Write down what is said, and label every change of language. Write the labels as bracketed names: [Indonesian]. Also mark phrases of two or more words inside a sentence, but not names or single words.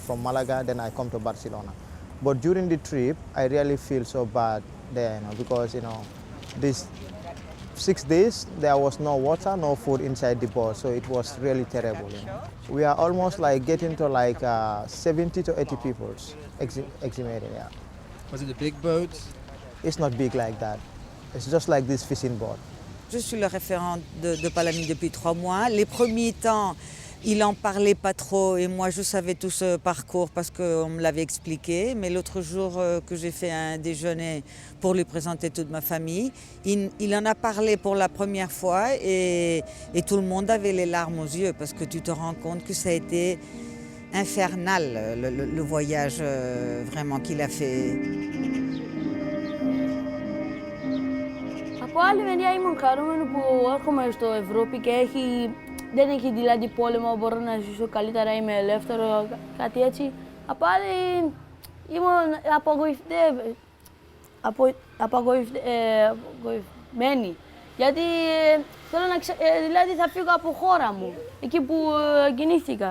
[English] From Malaga, then I come to Barcelona. But during the trip, I really feel so bad there, because these 6 days there was no water, no food inside the boat, so it was really terrible. We are almost like getting to like 70 to 80 people exhumated. Yeah. Was it a big boat? It's not big like that. It's just like this fishing boat. [French] Je suis le référent de Palami depuis 3 mois. Les premiers temps, il en parlait pas trop et moi je savais tout ce parcours parce qu'on me l'avait expliqué. Mais l'autre jour que j'ai fait un déjeuner pour lui présenter toute ma famille, il en a parlé pour la première fois et tout le monde avait les larmes aux yeux parce que tu te rends compte que ça a été infernal le voyage vraiment qu'il a fait. [Greek] Από άλλη μεριά ήμουν χαρούμενο που έρχομαι στο Ευρώπη και δεν έχει δηλαδή πόλεμο, μπορώ να ζήσω καλύτερα, είμαι ελεύθερο, κάτι έτσι. Από άλλη ήμουν απογοητευμένη, γιατί θέλω δηλαδή θα φύγω από χώρα μου, εκεί που γεννήθηκα.